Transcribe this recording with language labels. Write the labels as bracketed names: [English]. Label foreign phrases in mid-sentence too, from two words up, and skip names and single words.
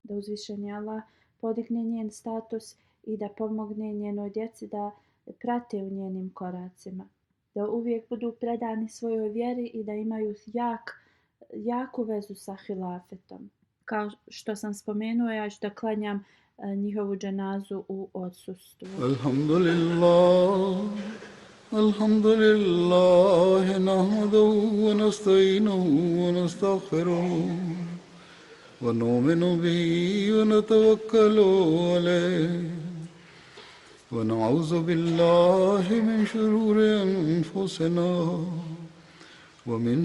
[Bosnian] Da uzvišeni Allah podigne njen status i da pomogne njenoj djeci da prate u njenim koracima. Da uvijek budu predani svojoj vjeri i da imaju jaku vezu sa hilafetom. Kao što sam spomenuo, ja ću da klanjam njihovu dženazu u odsustvu. [Arabic] الحمد لله، نحمده ونستعينه ونستغفره. ونؤمن به ونتوكل عليه ونعوذ بالله من شرور أنفسنا ومن